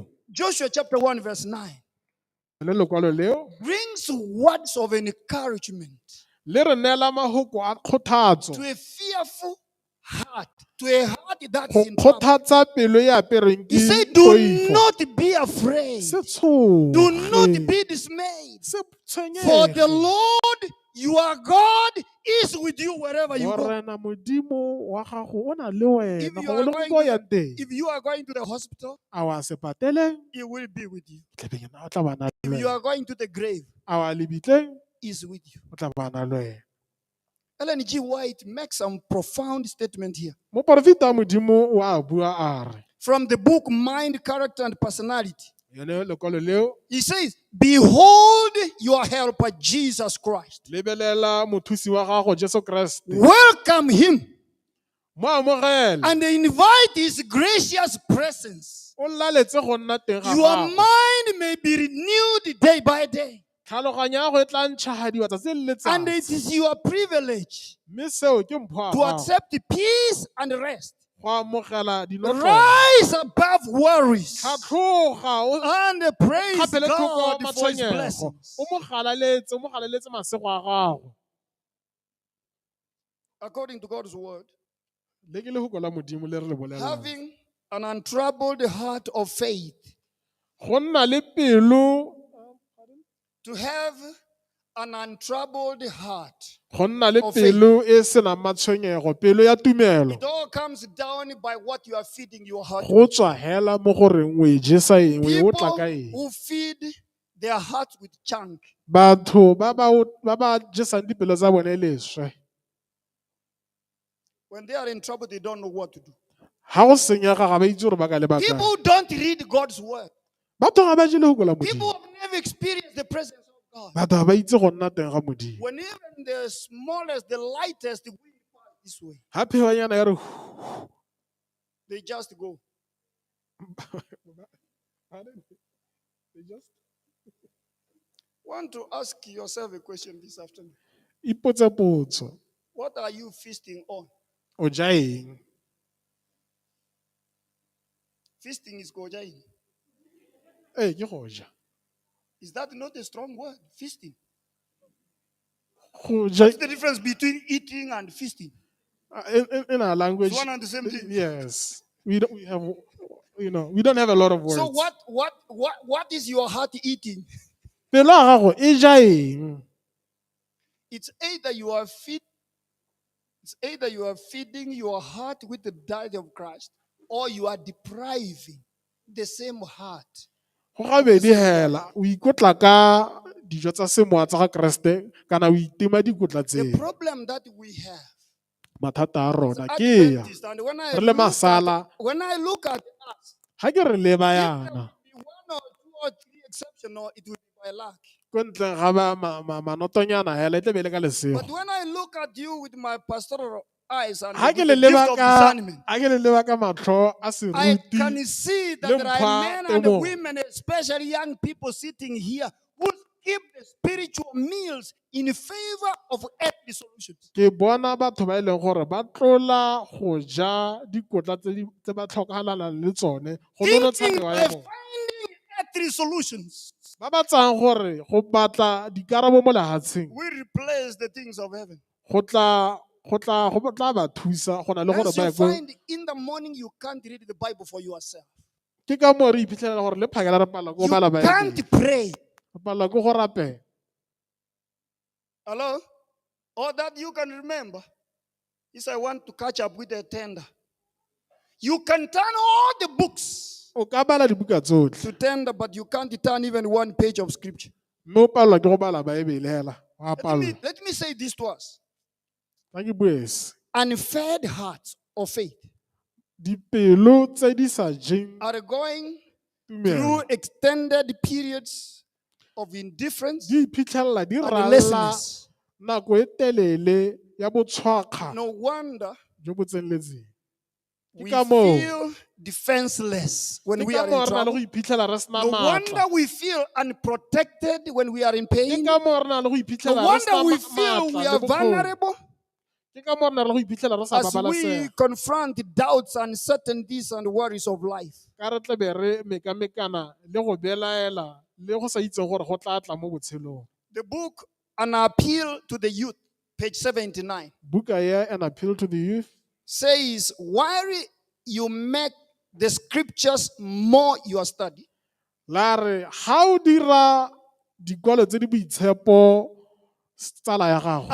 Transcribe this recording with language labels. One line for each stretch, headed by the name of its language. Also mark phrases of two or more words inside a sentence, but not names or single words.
English: Joshua chapter 1 verse 9
Tswana: Le lekwalo leo
English: brings words of encouragement
Tswana: le re neela mahoko a kgothatso.
English: to a fearful heart, to a heart that
Tswana: Go
English: is in trouble.
Tswana: kgothatsa pelo e apereng
English: He
Tswana: ke
English: said, do
Tswana: poifo.
English: not be afraid.
Tswana: Se tshoge.
English: Do not be dismayed.
Tswana: Se
English: For the
Tswana: tshwenyege.
English: Lord your God is with you wherever you go.
Tswana: Morena Modimo wa gago o na le
English: If
Tswana: wena
English: you
Tswana: go
English: are
Tswana: le
English: going
Tswana: go
English: to
Tswana: ya
English: the,
Tswana: teng.
English: if you are going to the hospital,
Tswana: A wa se pateleng.
English: He will be with you.
Tswana: Tla be o tla bana le
English: If you
Tswana: wena.
English: are going to the grave,
Tswana: A wa lebitleng
English: He is with you.
Tswana: o tla bana le wena.
English: Ellen G. White makes some profound statement here.
Tswana: Moporofita Modimo wa bua a re.
English: From the book Mind, Character, and Personality.
Tswana: Yone lekwalo leo
English: He says, behold your helper, Jesus Christ.
Tswana: lebelela mothusi wa gago Jesu Kriste.
English: Welcome him
Tswana: Mo amogele.
English: and invite his gracious presence.
Tswana: O laletse go nna teng ga
English: Your
Tswana: gago.
English: mind may be renewed day by day.
Tswana: Tlhaloganya ya go e tla ntšhagadiwa tsatsi le
English: And it
Tswana: letsatsi.
English: is your privilege
Tswana: Mme seo ke mpho ya
English: to
Tswana: gago.
English: accept peace and rest.
Tswana: Go amogela dinotlo.
English: Rise above worries
Tswana: Tlhatlhoga o
English: and praise
Tswana: kgapele thoko
English: God for his
Tswana: matshwenyego.
English: blessings.
Tswana: O mo galaletse masego a gago.
English: According to God's word,
Tswana: Le ke lehoko la Modimo le re le bolelang.
English: having an untroubled heart of faith,
Tswana: Go nna le pelo
English: to have an untroubled heart.
Tswana: Go nna le
English: Of faith.
Tswana: pelo e senang matshwenyego, pelo ya tumelo.
English: It all comes down by what you are feeding your heart
Tswana: Go
English: with.
Tswana: tswa hela mo goreng o e jesa eng, o e otla
English: People
Tswana: ka eng.
English: who feed their heart with junk,
Tswana: Batho ba ba jesang dipelo tsa bone leswe.
English: when they are in trouble, they don't know what to do.
Tswana: Ha go senyega ga ba itse gore ba ka leba
English: People
Tswana: kae.
English: who don't read God's word,
Tswana: Batho ga ba jele go kwala
English: people
Tswana: Modimo.
English: who have never experienced the presence of God.
Tswana: Batho ga ba itse go nna teng ga Modimo.
English: When even the smallest, the lightest wind passes this way,
Tswana: Ha phewanyana ya re
English: they just go. Want to ask yourself a question this afternoon.
Tswana: ipotse potso.
English: What are you feasting on?
Tswana: O ja eng?
English: Feasting is gojaing.
Tswana: Ke go ja.
English: Is that not a strong word? Feasting.
Tswana: Go ja
English: What's the difference between eating and feasting? in our language. It's one and the same thing. Yes. We have, we don't have a lot of words. So what is your heart eating?
Tswana: Pelo ya gago e ja eng?
English: It's either you are feeding your heart with the diet of Christ, or you are depriving the same heart.
Tswana: Go gabedi hela, o ikotla ka dijo tsa semoya tsa ga Kriste kana o itima dikotla
English: The
Tswana: tse.
English: problem that we have
Tswana: Mathata a rona
English: as
Tswana: ke ya.
English: Adventists, and when
Tswana: Re le masala,
English: I look at us,
Tswana: ha ke re leba
English: if there
Tswana: yana.
English: will be one or two or three exceptional, it will be by luck.
Tswana: Ko ntleng ga ba manotonyana hela e tle be le ka lesego.
English: But when I look at you with my pastoral eyes and
Tswana: Ha
English: with
Tswana: ke
English: the
Tswana: le
English: gift of discernment,
Tswana: leba ka matlho a
English: I
Tswana: seruti.
English: can see that
Tswana: le
English: there are
Tswana: mpha
English: men and
Tswana: temogo.
English: women, especially young people sitting here, who skip the spiritual meals in favor of earthly solutions.
Tswana: Ke bona batho ba e leng gore ba tlola go ja dikotla tse ba tlhokahalang le tsone go nonotsha
English: Thinking
Tswana: mewa
English: by
Tswana: ya bone.
English: finding earthly solutions,
Tswana: Ba ba tsang gore go batla dikarabo mo lehatsheng
English: we replace the things of heaven.
Tswana: go tla ba thusa go na le gore
English: Hence,
Tswana: ba
English: you
Tswana: ye ko.
English: find in the morning you can't read the Bible for yourself.
Tswana: Ke ka mo re iphitlhela gore le phakela re pala go
English: You
Tswana: bala Baebele.
English: can't pray.
Tswana: Re pala go go rapela.
English: Hello? Or that you can remember. Is I want to catch up with a tender. You can turn all the books
Tswana: O ka bala dibuka tsotlhe.
English: to tender, but you can't turn even one page of scripture.
Tswana: Mme o palelwa ke go bala Baebele hela. Wa palelwa.
English: Let me say this to us.
Tswana: Ha ke buese.
English: Unfed hearts of faith
Tswana: Dipelo tse di sa jeng
English: are going
Tswana: tumelo.
English: through extended periods of indifference
Tswana: Di iphitlhela di
English: and
Tswana: rala
English: laziness.
Tswana: nako e telele ya botshwakga
English: No wonder
Tswana: jo bo tseneletseng.
English: we
Tswana: ka moo.
English: feel defenseless when
Tswana: Ke
English: we
Tswana: ka
English: are
Tswana: moo
English: in
Tswana: re na le go
English: trouble.
Tswana: iphitlhela re sena
English: No wonder
Tswana: maatla.
English: we feel unprotected when we are in
Tswana: Ke
English: pain.
Tswana: ka moo re na le go
English: No
Tswana: iphitlhela re
English: wonder
Tswana: sena
English: we feel we
Tswana: maatla
English: are
Tswana: le bokgoni.
English: vulnerable
Tswana: Ke ka moo re na le go iphitlhela re sa
English: as we
Tswana: babalesega.
English: confront doubts, uncertainties, and worries of life.
Tswana: Ka re tle be re mekamekana le go belaela le go sa itseng gore go tla tla mo botshelong.
English: The book, An Appeal to the Youth, page 79,
Tswana: Buka ya An Appeal to the Youth
English: says, while you make the scriptures more your study,
Tswana: la re ha o dira dikwalo tse di boitshepo tsala ya gago